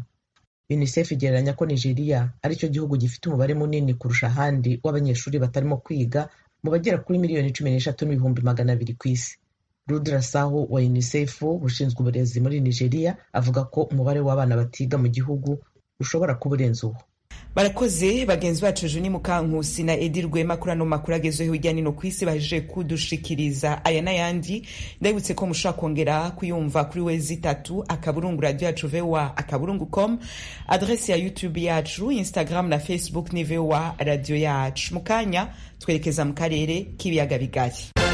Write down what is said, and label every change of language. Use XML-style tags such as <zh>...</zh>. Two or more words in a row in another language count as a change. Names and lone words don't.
<rw>UNICEF igereranya ko Nigeria ari cyo gihugu gifite umubare munini kurusha ahandi w'abanyeshuri batarimo kwiga mu bagera kuri 13,200,000 ku isi. Rudra Saho wa UNICEF ushinzwe uburezi muri Nigeria avuga ko umubare w'abana batiga mu gihugu ushobora kuba urenze uwo.</rw> <rn>Barakoze bagenzi bacu Juni Mukankusi na Edi Rwema kuri ano makuru agezweho hirya no hino ku isi baje kudushikiriza aya n'ayandi. Ndabutse ko mushaka kongera kuyumva kuri wezi3 radio yacu VOA.com, adresse ya YouTube yacu, Instagram na Facebook ni VOA radio yacu. Mukanya twerekeza mu karere k'ibiyaga bigari.</rn>